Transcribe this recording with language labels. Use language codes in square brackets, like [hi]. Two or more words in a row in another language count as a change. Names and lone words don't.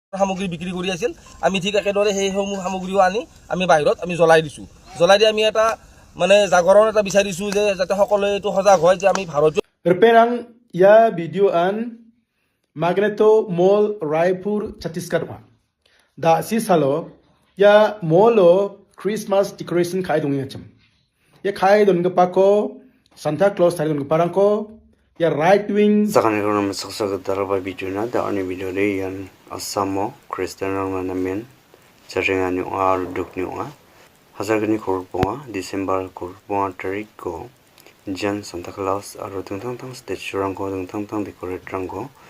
[as] সামগ্ৰী বিক্ৰী কৰি আছিল আমি ঠিক একেদৰে সেইসমূহ সামগ্ৰীও আনি আমি বাহিৰত আমি জ্বলাই দিছোঁ। জ্বলাই দি আমি এটা মানে জাগৰণ এটা বিচাৰিছোঁ যে যাতে সকলোৱে এইটো সজাগ হয় যে আমি ভাৰতীয় [grt] Reperang ya video an Magneto Mall Raipur Chhattisgarh da si salo ya molo [en] Christmas decoration [grt] khai dong yacham ya khai don gapa ko Santa Claus thai don parang ko ya [en] right wing [grt] Sakani kono masaksa daraba video na da ani video re yan asamo Christian namen charinga ni ar duk ni wa hazargani korponga December korponga tarik ko Jan Santa Claus aro tang stage rang ko tang decorate rang ko